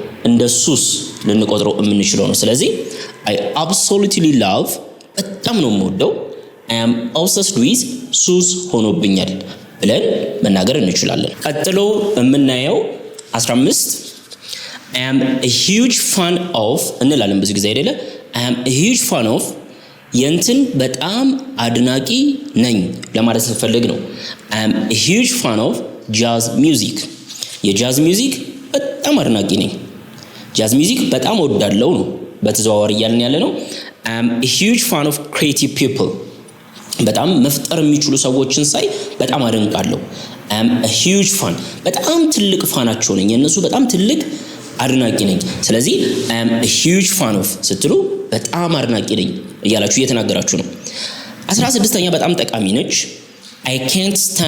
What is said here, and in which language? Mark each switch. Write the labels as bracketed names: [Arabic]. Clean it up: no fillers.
[Amharic] እንደ ሱስ ልንቆጥረው የምንችለው ነው። ስለዚህ [English] I absolutely love [Amharic] በጣም ነው የምወደው [English] I am obsessed with [Amharic] ሱስ ሆኖብኛል ብለን መናገር እንችላለን። ቀጥሎ የምናየው 15 [English] I am a huge fan of [Amharic] እንላለን ብዙ ጊዜ አይደለ? [English] I am a huge fan of [Amharic] የንትን በጣም አድናቂ ነኝ ለማለት ስፈልግ ነው። [English] I am a huge fan of jazz music [Amharic] የጃዝ ሚውዚክ በጣም አድናቂ ነኝ። ጃዝ ሚውዚክ በጣም ወዳለው ነው በተዘዋዋሪ እያልን ያለ ነው። [English] I am a huge fan of creative people [Amharic] በጣም መፍጠር የሚችሉ ሰዎችን ሳይ በጣም አደንቃለሁ። [English] I am a huge fan [Amharic] በጣም ትልቅ ፋናቸው ነኝ የነሱ በጣም ትልቅ አድናቂ ነኝ። ስለዚህ [English] I am a huge fan of [Amharic] ስትሉ በጣም አድናቂ ነኝ እያላችሁ እየተናገራችሁ ነው። 16ኛ በጣም ጠቃሚ ነች። [English] I can't